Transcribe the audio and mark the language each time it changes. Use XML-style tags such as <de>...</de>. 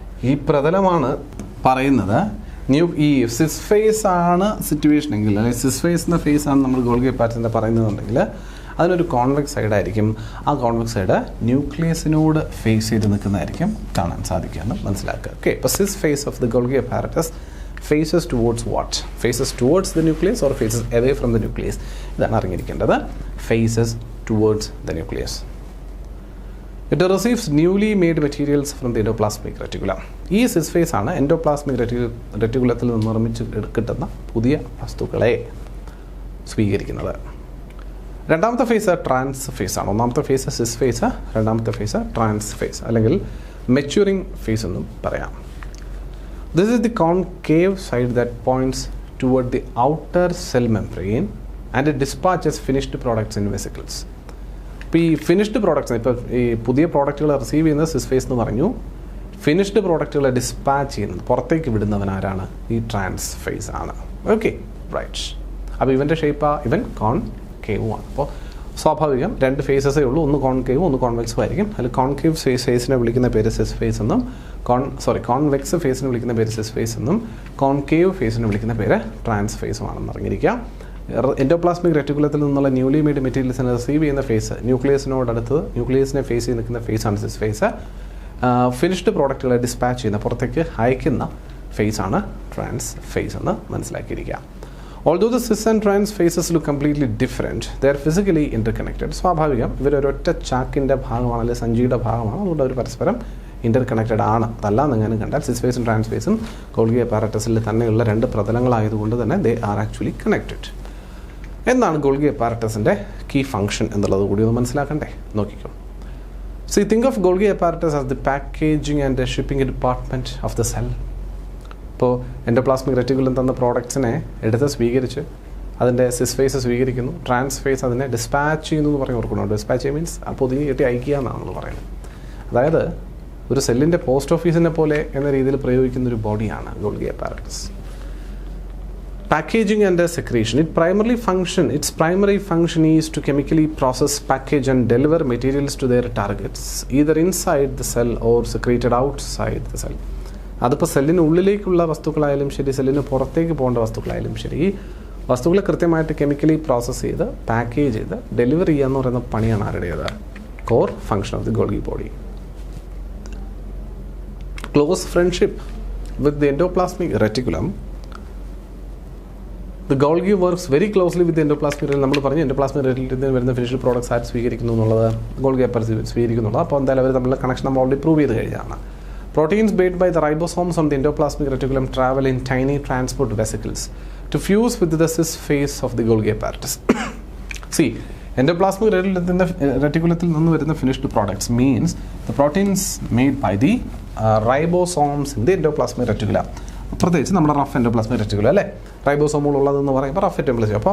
<ml>ഈ പ്രതലമാണ് പറയുന്നത് ഈ സിസ് ഫേസ് ആണ് സിറ്റുവേഷൻ എങ്കിൽ, അല്ലെങ്കിൽ സിസ് ഫേസ് എന്ന ഫേസ് ആണ് നമ്മൾ ഗോൾഗി അപ്പാരറ്റസിൻ്റെ പറയുന്നതെന്നുണ്ടെങ്കിൽ അതിനൊരു കോൺവെക്സ് സൈഡ് ആയിരിക്കും. ആ കോൺവെക്സ് സൈഡ് ന്യൂക്ലിയസിനോട് ഫേസ് ചെയ്ത് നിൽക്കുന്നതായിരിക്കും കാണാൻ സാധിക്കുകയെന്ന് മനസ്സിലാക്കുക. ഓക്കെ, അപ്പോൾ</ml> <en>Cis face of the Golgi apparatus faces towards what? Faces towards the nucleus or faces away from the nucleus?</en> <ml>ഇതാണ് അറിഞ്ഞിരിക്കേണ്ടത്.</ml> <en>Faces towards the nucleus. It receives newly made materials from the endoplasmic reticulum.</en> <ml>ഈ സിസ് face ആണ് endoplasmic റെറ്റിക്കുലത്തിൽ നിന്ന് നിർമ്മിച്ച് കിട്ടുന്ന പുതിയ വസ്തുക്കളെ സ്വീകരിക്കുന്നത്. രണ്ടാമത്തെ ഫേസ് ട്രാൻസ് ഫേസ് ആണ്. ഒന്നാമത്തെ ഫേസ് സിസ് ഫേസ്, രണ്ടാമത്തെ ഫേസ് ട്രാൻസ് ഫേസ് അല്ലെങ്കിൽ മെച്യൂറിംഗ് ഫേസ് എന്നും പറയാം.</ml> <en>This is the concave side that points toward the outer cell membrane and it dispatches finished products in vesicles.</en> <ml>ഇപ്പോൾ ഈ ഫിനിഷ്ഡ് പ്രോഡക്ട്സ്, ഇപ്പോൾ ഈ പുതിയ പ്രോഡക്റ്റുകൾ റിസീവ് ചെയ്യുന്നത് സിസ് ഫേസ് എന്ന് പറഞ്ഞു. ഫിനിഷ്ഡ് പ്രോഡക്റ്റുകളെ ഡിസ്പാച്ച് ചെയ്യുന്നത്, പുറത്തേക്ക് വിടുന്നവൻ ആരാണ്? ഈ ട്രാൻസ് ഫേസ് ആണ്. Okay, right. അപ്പോൾ ഇവൻ്റെ ഇവൻ കോൺകേവുമാണ്. അപ്പോൾ സ്വാഭാവികം രണ്ട് ഫേസസേ ഉള്ളൂ, ഒന്ന് കോൺകേവും ഒന്ന് കോൺവെക്സും ആയിരിക്കും. അതിൽ കോൺകേവ് ഫേസിനെ വിളിക്കുന്ന പേര് സിസ് ഫേസ് എന്നും, കോൺവെക്സ് ഫേസിനെ വിളിക്കുന്ന പേര് സിസ് ഫേസ് എന്നും, കോൺകേവ് ഫേസിനെ വിളിക്കുന്ന പേര് ട്രാൻസ് ഫേസുമാണെന്ന് അറിഞ്ഞിരിക്കുക. എൻഡോപ്ലാസ്മിക് റെറ്റിക്കുലത്തിൽ നിന്നുള്ള ന്യൂലി മെയ്ഡ് മെറ്റീരിയൽസിനെ റിസീവ് ചെയ്യുന്ന ഫേസ്, ന്യൂക്ലിയസിനെ ഫേസ് ചെയ്ത് നിൽക്കുന്ന ഫേസാണ് സിസ് ഫേസ്. ഫിനിഷ്ഡ് പ്രോഡക്റ്റുകളെ ഡിസ്പാച്ച് ചെയ്യുന്ന, പുറത്തേക്ക് അയക്കുന്ന ഫേസാണ് ട്രാൻസ് ഫേസ് എന്ന് മനസ്സിലാക്കിയിരിക്കുക.</ml> <en>Although the cis and trans phases look completely different, they are physically interconnected.</en> <ml>സ്വാഭാവികം, ഇവരൊരൊറ്റ ചാക്കിൻ്റെ ഭാഗമാണ്, അല്ലെങ്കിൽ സഞ്ചിയുടെ ഭാഗമാണ്. അതുകൊണ്ട് അവർ പരസ്പരം ഇൻ്റർകണക്റ്റഡ് ആണ്. അതല്ലാന്നെങ്ങാനും കണ്ടാൽ സിസ് ഫേസും ട്രാൻസ് ഫേസും ഗോൾഗി അപ്പാരറ്റസിൽ തന്നെയുള്ള രണ്ട് പ്രതലങ്ങളായതുകൊണ്ട് തന്നെ</ml> <en>They are actually connected.</en> <ml>എന്താണ് ഗോൾഗി അപ്പാരറ്റസിൻ്റെ കീ ഫംഗ്ഷൻ എന്നുള്ളത് കൂടി ഒന്ന് മനസ്സിലാക്കണ്ടേ? നോക്കിക്കോ.</ml> <en>So think of Golgi apparatus as the packaging and the shipping department of the cell.</en> <ml>ഇപ്പോൾ എൻഡോപ്ലാസ്മിക് റെറ്റിക്കുലം തന്ന പ്രോഡക്ട്സിനെ എടുത്ത് സ്വീകരിച്ച് അതിൻ്റെ സിസ് ഫേസ് സ്വീകരിക്കുന്നു, ട്രാൻസ് ഫേസ് അതിനെ ഡിസ്പാച്ച് ചെയ്യുന്നു എന്ന് പറഞ്ഞ് ഓർക്കണം. ഡിസ്പാച്ച് മീൻസ് ആ പൊതിഞ്ഞ് കെട്ടി അയക്കുക എന്നാണ് നമ്മൾ പറയുന്നത്. അതായത് ഒരു സെല്ലിൻ്റെ പോസ്റ്റ് ഓഫീസിനെ പോലെ എന്ന രീതിയിൽ പ്രയോഗിക്കുന്ന ഒരു ബോഡിയാണ് Golgi apparatus.</ml> <en>Packaging and secretion. Its primary function is to chemically process, package and deliver materials to their targets, either inside the cell or secreted outside the cell.</en> <ml>അതിപ്പോൾ സെല്ലിന് ഉള്ളിലേക്കുള്ള വസ്തുക്കളായാലും ശരി, സെല്ലിന് പുറത്തേക്ക് പോകേണ്ട വസ്തുക്കളായാലും ശരി, വസ്തുക്കളെ കൃത്യമായിട്ട് കെമിക്കലി പ്രോസസ്സ് ചെയ്ത് പാക്കേജ് ചെയ്ത് ഡെലിവർ ചെയ്യുക എന്ന് പറയുന്ന പണിയാണ് ആരുടേത്?</ml> <en>Core function of the Golgi body. Close friendship with the endoplasmic reticulum. The Golgi works very closely with the endoplasmic reticulum.</en> <ml>നമ്മൾ പറഞ്ഞു എൻഡോപ്ലാസ്മിക് റെറ്റിക്കുലത്തിൽ വരുന്ന ഫിനിഷ്ഡ് പ്രോഡക്ട്സ് ആയിട്ട് സ്വീകരിക്കുന്നു എന്നുള്ളത്, ഗോൾഗി അപ്പാരറ്റസ് സ്വീകരിക്കുന്നുള്ളത്. അപ്പോൾ എന്തായാലും അവർ തമ്മിലുള്ള കണക്ഷൻ നമ്മൾ ഓൾറെഡി പ്രൂവ് ചെയ്ത് കഴിഞ്ഞതാണ്.</ml> <en>Proteins made by the ribosomes on the endoplasmic reticulum travel in tiny transport vesicles to fuse with the cis face of the Golgi apparatus. See, endoplasmic</en> <ml>റെറ്റിക്കുലത്തിൽ നിന്ന് വരുന്ന finished products means</ml> <en>the proteins made by the ribosomes in the endoplasmic reticulum.</en> <ml>പ്രത്യേകിച്ച് നമ്മുടെ rough endoplasmic reticulum അല്ലേ, റൈബോസോമുകളുള്ളതെന്ന് പറയുമ്പോൾ rough endoplasmic.</ml>